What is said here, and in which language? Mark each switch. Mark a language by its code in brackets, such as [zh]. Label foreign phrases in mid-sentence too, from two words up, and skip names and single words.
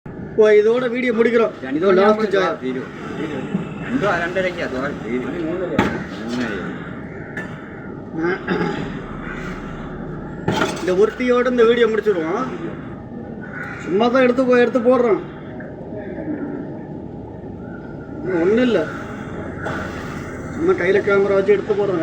[ta] இப்போ இதோட வீடியோ முடிக்கிறோம். இதோட [en] last joy [ml] തീരും 2:30 അതോ തീരും 3:30 [ta] இந்த ஒருத்தியோட இந்த வீடியோ முடிச்சிடுவோம். சும்மா தான் எடுத்து போடுறோம். ஒன்றும் இல்லை, சும்மா கையில் கேமரா வச்சு எடுத்து போடுறோம்.